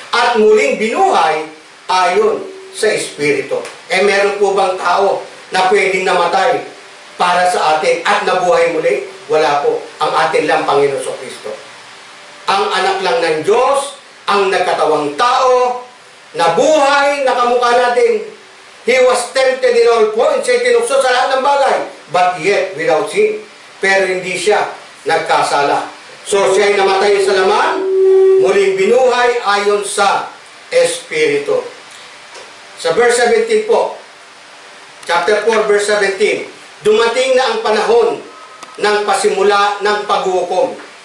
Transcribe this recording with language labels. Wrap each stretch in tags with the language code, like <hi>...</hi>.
<tl>At muling binuhay ayon sa Espiritu. Meron po bang tao na pwedeng namatay para sa atin at nabuhay muli? Wala po. Ang atin lang Panginoon Kristo. Ang anak lang ng Diyos, ang nagkatawang tao, nabuhay, nakamukha natin.</tl> <en>He was tempted in all points,</en> <tl>siya tinukso sa lahat ng bagay,</tl> <en>but yet without sin.</en> <tl>Pero hindi siya nagkasala. So siya ay namatay sa laman, muling binuhay ayon sa Espiritu. Sa verse 17 po, chapter 4, verse 17, dumating na ang panahon ng pasimula ng paghukom.</tl>